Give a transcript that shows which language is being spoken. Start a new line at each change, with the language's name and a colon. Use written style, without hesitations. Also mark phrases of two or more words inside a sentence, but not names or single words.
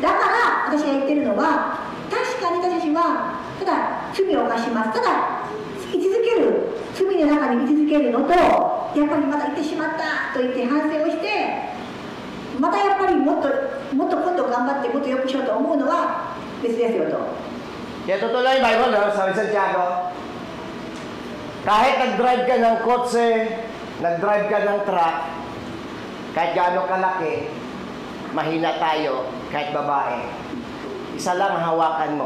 Japanese: だから私が言ってるのは、確かに私たちはただ罪を犯します。ただ居続ける、罪の中に居続けるのと、やっぱりまた言ってしまったと言って反省をして、またやっぱりもっと今度頑張ってもっと良くしようと思うのは別ですよと。
Filipino: Kaya tutuloy yung Bible, no? Sabi sa Santiago, kahit nag-drive ka ng kotse, nag-drive ka ng truck, kahit gaano kalaki, mahina tayo, kahit babae. Isa lang ang hawakan mo.